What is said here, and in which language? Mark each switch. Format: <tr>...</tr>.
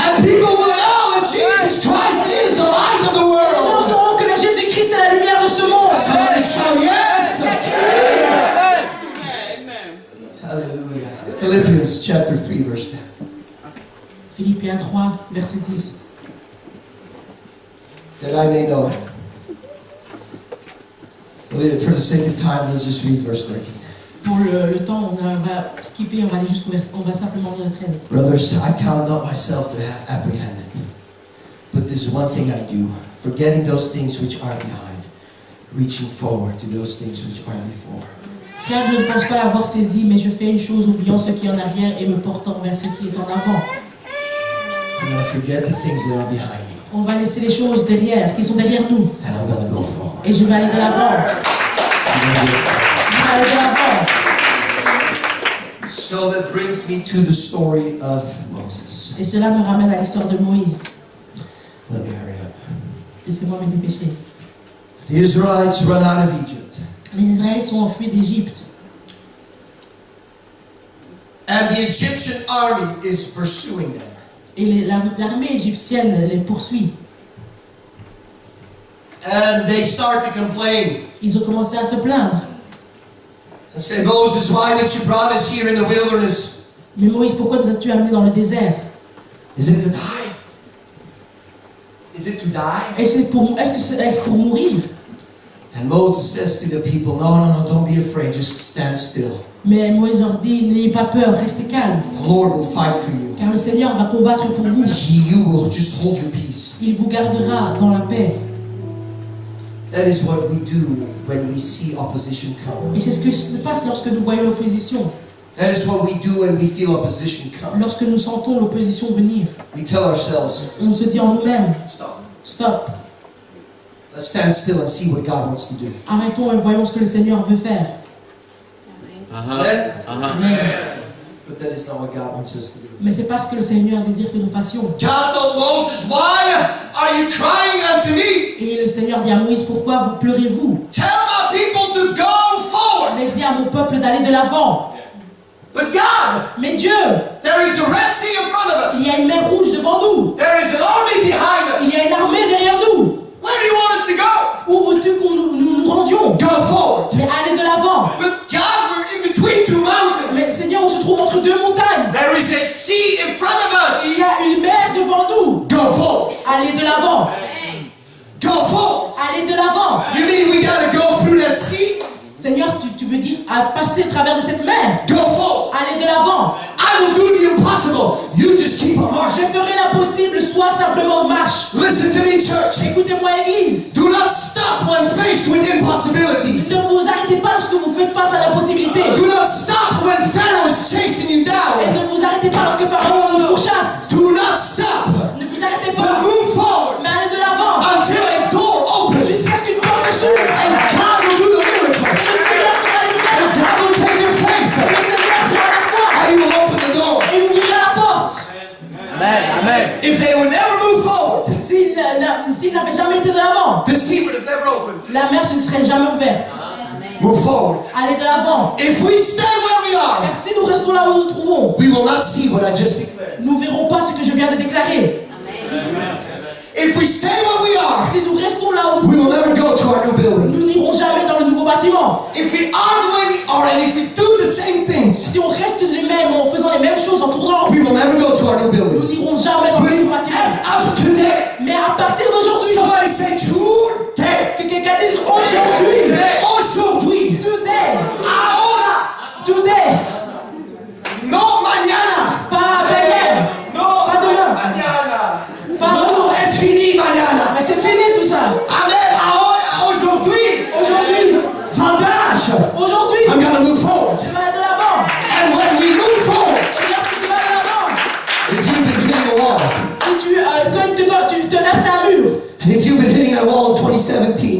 <en>And people will know that Jesus Christ is the light of the</en> <fr>Nous</fr> <en>world.</en> <fr>saurons que le Jésus-Christ est la lumière de ce monde.</fr> <en>Somebody shout yes. Hallelujah. Philippians chapter 3 verse 10.</en> <fr>Philippiens 3, verset 10.</fr> <en>That I may know him. For the sake of time, let's just read verse 13.</en> <fr>Pour le temps, on va skipper, on va aller jusqu'au verset, on va simplement dans le 13.</fr> <en>Brothers, I count not myself to have apprehended. But this one thing I do, forgetting those things which are behind, reaching forward to those things which are before.</en> <fr>Frère, je ne pense pas avoir saisi, mais je fais une chose, oubliant ce qui est en arrière et me portant vers ce qui est en avant.</fr> <en>I'm going to forget the things that are behind me.</en> <fr>On va laisser les choses derrière, qui sont derrière nous.</fr> <en>And I'm going to go forward.</en> <fr>Et je vais aller de l'avant.</fr> <en>I'm gonna go forward.</en> <fr>Je vais aller de l'avant.</fr> <en>So that brings me to the story of Moses.</en> <fr>Et cela me ramène à l'histoire de Moïse.</fr> <en>Let me hurry up.</en> <fr>Laissez-moi me dépêcher.</fr> <en>The Israelites run out of Egypt.</en> <fr>Les Israéliens sont enfuis d'Égypte.</fr> <en>And the Egyptian army is pursuing them.</en> <fr>Et l'armée égyptienne les poursuit.</fr> <en>And they start to complain.</en> <fr>Ils ont commencé à se plaindre.</fr> <en>And say, Moses, why did you brought us here in the wilderness?</en> <fr>Mais Moïse, pourquoi nous as-tu amenés dans le désert?</fr> <en>Is it to die? Is it to die?</en> <fr>Est-ce pour mourir?</fr> <en>And Moses says to the people, no, no, no, don't be afraid, just stand still.</en> <fr>Mais Moïse leur dit, n'ayez pas peur, restez calmes,</fr> <en>The Lord will fight for you.</en> <fr>car le Seigneur va combattre pour vous.</fr> <en>You will just hold your peace.</en> <fr>Il vous gardera dans la paix.</fr> <en>That is what we do when we see opposition come.</en> <fr>Et c'est ce que se passe lorsque nous voyons l'opposition.</fr> <en>That is what we do when we feel opposition come.</en> <fr>Lorsque nous sentons l'opposition venir,</fr> <en>We tell ourselves,</en> <fr>on se dit en nous-mêmes,</fr> <en>stop.</en> <fr>stop,</fr> <en>Let's stand still and see what God wants to do.</en> <fr>arrêtons et voyons ce que le Seigneur veut faire.</fr> <en>Amen?</en> <fr>Mais,</fr> <en>But that is not what God wants us to do.</en> <fr>mais c'est pas ce que le Seigneur désire que nous fassions.</fr> <en>God told Moses, why are you crying unto me?</en> <fr>Et le Seigneur dit à Moïse, pourquoi vous pleurez-vous?</fr> <en>Tell my people to go forward.</en> <fr>Mais dis à mon peuple d'aller de l'avant.</fr> <en>But God,</en> <fr>Mais Dieu,</fr> <en>there is a Red Sea in front of us.</en> <fr>il y a une mer rouge devant nous.</fr> <en>There is an army behind</en> <fr>Il</fr> <en>us.</en> <fr>y a une armée derrière nous.</fr> <en>Where do you want us to go?</en> <fr>Où veux-tu que nous rendions?</fr> <en>Go forward.</en> <fr>Mais allez de l'avant.</fr> <en>But God, we're in between two mountains.</en> <fr>Mais Seigneur, on se trouve entre deux montagnes.</fr> <en>There is a sea in front of us.</en> <fr>Il y a une mer devant nous.</fr> <en>Go forward.</en> <fr>Allez de l'avant.</fr> <en>Go forward.</en> <fr>Allez de l'avant.</fr> <en>You mean we gotta go through that sea?</en> <fr>Seigneur, tu veux dire à passer à travers de cette mer?</fr> <en>Go forward.</en> <fr>Allez de l'avant.</fr> <en>I will do the impossible. You just keep on</en> <fr>Je</fr> <en>marching.</en> <fr>ferai l'impossible, toi simplement marche.</fr> <en>Listen to me, church.</en> <fr>Écoutez-moi, Église.</fr> <en>Do not stop when faced with impossibilities.</en> <fr>Ne vous arrêtez pas lorsque vous faites face à l'impossibilité.</fr> <en>Do not stop when Pharaoh is chasing you</en> <fr>Et</fr> <en>down.</en> <fr>ne vous arrêtez pas lorsque Pharaon vous pourchasse.</fr> <en>Do not stop.</en> <fr>Ne vous arrêtez</fr> <en>But</en> <fr>pas.</fr> <en>move forward</en> <fr>Mais allez de l'avant.</fr> <en>until a door opens</en> <fr>Jusqu'à ce qu'une porte s'ouvre.</fr> <en>and God will do the miracle.</en> <fr>Et le Seigneur fera les</fr> <en>And</en> <fr>miracles.</fr> <en>God will take your faith</en> <fr>Le Seigneur fera la foi.</fr> <en>and He will open the door.</en> <fr>Et il ouvrira la porte.</fr> <en>If they would never move forward,</en> <fr>S'il n'avait jamais été de l'avant,</fr> <en>the sea would have never opened.</en> <fr>la mer ne serait jamais ouverte.</fr> <en>Move forward.</en> <fr>Allez de l'avant.</fr> <en>If we stay where we are,</en> <fr>Car si nous restons là où nous nous trouvons,</fr> <en>we will not see what I just declared.</en> <fr>nous ne verrons pas ce que je viens de déclarer.</fr> <en>If we stay where we are,</en> <fr>Si nous restons là où</fr> <en>we will never go to our new building.</en> <fr>nous n'irons jamais dans le nouveau bâtiment.</fr> <en>If we are the way we are and if we do the same things,</en> <fr>Si on reste les mêmes, en faisant les mêmes choses, en tournant,</fr> <en>we will never go to our new building.</en> <fr>n'irons jamais dans</fr> <en>But</en> <fr>le</fr> <en>it's</en> <fr>nouveau bâtiment.</fr> <en>as of today.</en> <fr>Mais à partir d'aujourd'hui,</fr> <en>Somebody say today.</en> <fr>que quelqu'un dise aujourd'hui, Aujourd'hui.</fr> <en>today,</en> <es>Ahora.</es> <en>today,</en> <es>No mañana.</es> <fr>pas demain,</fr> <es>No</es> <fr>pas demain,</fr> <es>mañana.</es> <fr>pas</fr> <es>No,</es> <fr>demain.</fr> <es>es fini mañana.</es> <fr>Mais c'est fini tout ça. Amen. Ahora, aujourd'hui. Aujourd'hui,</fr> <nl>Vandaag.</nl> <fr>aujourd'hui,</fr> <en>I'm gonna move forward.</en> <fr>tu vas aller de l'avant.</fr> <en>And when we move forward,</en> <fr>Et lorsque tu vas de l'avant,</fr> <en>if you've been hitting a wall,</en> <fr>si quand tu te heurtes à un mur,</fr> <en>and if you've been hitting that wall in 2017,</en>